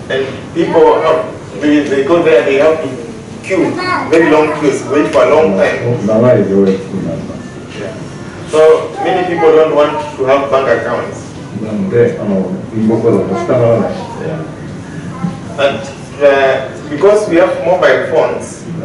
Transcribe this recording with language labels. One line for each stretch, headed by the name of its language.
English: And people, they go there, they have to queue, very long queues, wait for a long time.
Japanese: 長い行列になります。
English: So many people don't want to have bank accounts.
Japanese: なので銀行口座もしたがらない。
English: And because we have mobile phones,